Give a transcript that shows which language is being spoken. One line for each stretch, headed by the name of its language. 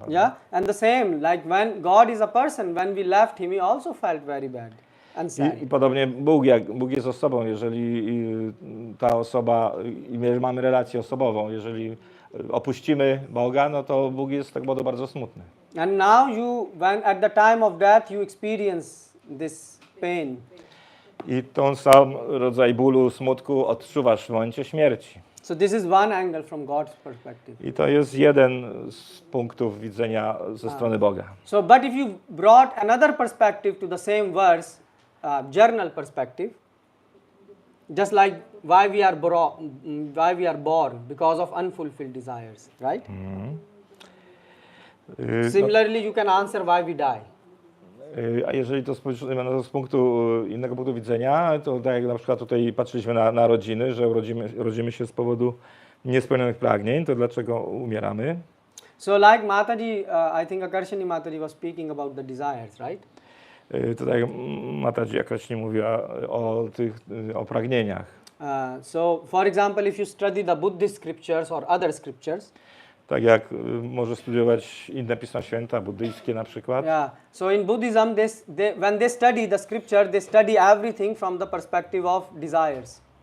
English: Yeah, and the same, like when God is a person, when we left him, he also felt very bad and sad.
Polish: I podobnie Bóg jest osobą, jeżeli ta osoba, i my mamy relację osobową, jeżeli opuścimy Boga, no to Bóg jest z tego powodu bardzo smutny.
English: And now when at the time of death you experience this pain.
Polish: I ten sam rodzaj bólu, smutku odczuwasz w momencie śmierci.
English: So this is one angle from God's perspective.
Polish: I to jest jeden z punktów widzenia ze strony Boga.
English: So, but if you brought another perspective to the same verse, journal perspective, just like why we are born because of unfulfilled desires, right? Similarly, you can answer why we die.
Polish: A jeżeli to spojrzymy na to z innego punktu widzenia, to tak jak na przykład tutaj patrzyliśmy na rodziny, że rodzimy się z powodu niespełnionych pragnień, to dlaczego umieramy?
English: So like Mataji, I think Akarshani Mataji was speaking about the desires, right?
Polish: Tutaj Mataji Akarshani mówiła o pragnieniach.
English: So, for example, if you study the Buddhist scriptures or other scriptures,
Polish: Tak jak może studiować inne Pisma Święte, buddyjskie na przykład.
English: yeah. So in Buddhism, when they study the scripture, they study everything from the perspective of desires.